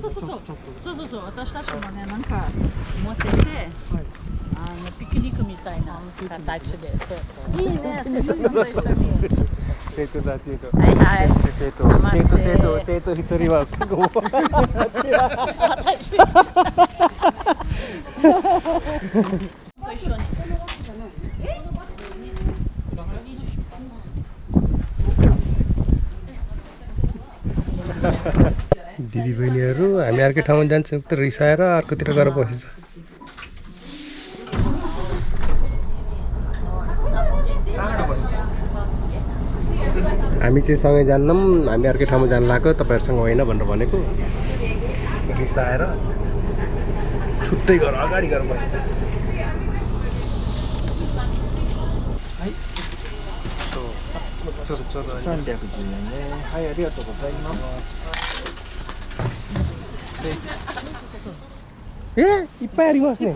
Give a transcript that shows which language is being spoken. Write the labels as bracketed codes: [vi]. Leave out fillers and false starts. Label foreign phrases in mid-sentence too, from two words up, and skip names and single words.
[ja] そう私たちもねなんか持ってて、ピクニックみたいな形で、そういいね。生徒だ生徒。はいはい。生徒一人は私。ご一緒に。 [ne] दिदी बहिनीहरू हामी अर्कै ठाउँमा जान्छौँ त रिसाएर अर्कोतिर गएर बसेछ। हामी चाहिँ सँगै जान्नौँ, हामी अर्कै ठाउँमा जानु लाग्यो, तपाईँहरूसँग होइन भनेर भनेको। रिसाएर छुट्टै गएर अगाडि गएर बसेछ। [ja] はい、ありがとうございます。いっぱいありますね。